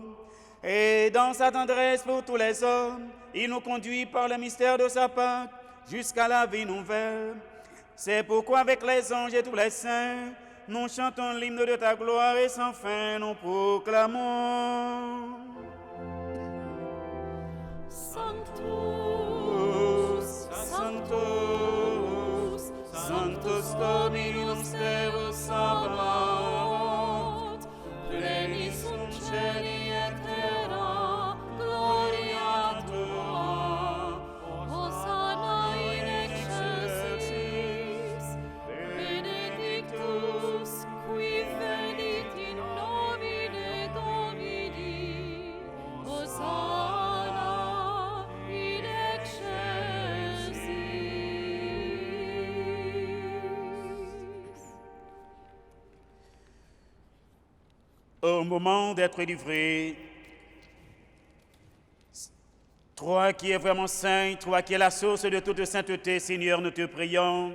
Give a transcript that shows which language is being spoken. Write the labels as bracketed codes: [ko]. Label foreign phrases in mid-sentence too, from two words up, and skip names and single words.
[fr] Et dans sa tendresse pour tous les hommes, il nous conduit par le mystère de sa Pâque jusqu'à la vie nouvelle. C'est pourquoi avec les anges et tous les saints, nous chantons l'hymne de ta gloire et sans fin nous proclamons. Sanctus, [la] Sanctus, Sanctus Dominus Deus Sabaoth, pleni sunt cieli et terra, gloria tua. Hosanna in excelsis, benedictus qui venit in nomine Domini. Hosanna in excelsis. [fr] Au moment d'être livré, toi qui es vraiment saint, toi qui es la source de toute sainteté, Seigneur, nous te prions.